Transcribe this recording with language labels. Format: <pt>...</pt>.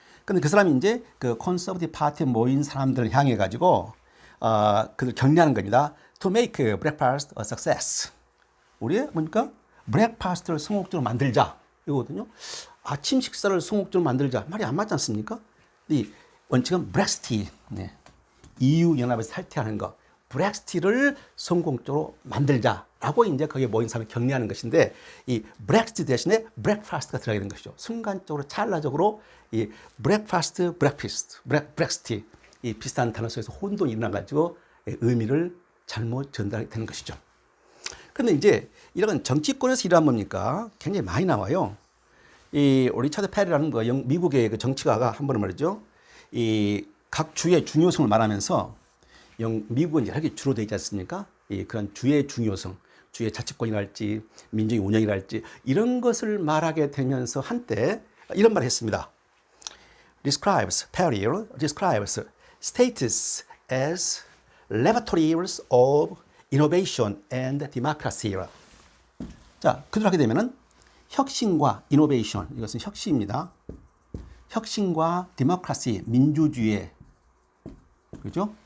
<ko>근데 그 사람이 이제 그 컨서버티브 파티에 모인 사람들을 향해 가지고 그들 격려하는 겁니다.</ko> <en>To make breakfast a success.</en> <ko>우리의 뭡니까? 브렉파스트를 성공적으로 만들자. 이거거든요. 아침 식사를 성공적으로 만들자. 말이 안 맞지 않습니까? 이 원칙은 브렉시티. 네. EU 연합에서 탈퇴하는 거. 브렉시티를 성공적으로 만들자라고 이제 거기에 모인 사람을 격려하는 것인데 이 브렉시티 대신에 브렉파스트가 들어가게 된 것이죠. 순간적으로 찰나적으로 이 브렉파스트, 브렉시티 이 비슷한 단어 속에서 혼돈이 일어나가지고 의미를 잘못 전달되는 것이죠. 그런데 이제 이런 정치권에서 일하면 뭡니까? 굉장히 많이 나와요. 이 리차드 페리라는 미국의 그 정치가가 한 번은 말이죠. 이 각 주의 중요성을 말하면서 미국은 이렇게 주로 되어 있지 않습니까? 그런 주의 중요성, 주의 자치권이랄지 민주주의 운영이랄지 이런 것을 말하게 되면서 한때 이런 말을 했습니다.</ko> <en>Perry describes states as laboratories of innovation and democracy.</en> <ko>자, 그대로 하게 되면은 혁신과 이노베이션, 이것은 혁신입니다. 혁신과 디모크라시, 민주주의, 그죠?</ko>